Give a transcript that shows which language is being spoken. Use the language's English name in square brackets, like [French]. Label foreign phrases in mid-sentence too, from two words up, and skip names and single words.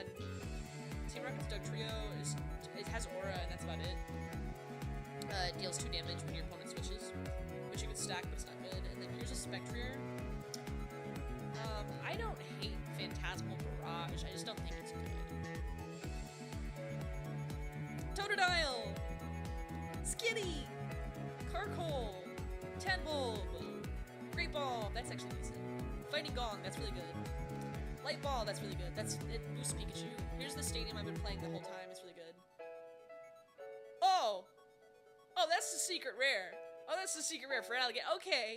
[English] Team Rocket's Dugtrio it has aura, and that's about it. It deals 2 damage when your opponent switches, which you can stack, but it's not good. And then here's a Spectrier. I don't hate Phantasmal Barrage, I just don't think it's good. Totodile! Skitty! Carkole! Tadbulb! Great Ball, that's actually decent. Fighting Gong, that's really good. Light Ball, that's really good. It boosts Pikachu. Here's the stadium I've been playing the whole time, it's really good. Oh! Oh, that's the secret rare. Oh, that's the secret rare for Alligator. Okay.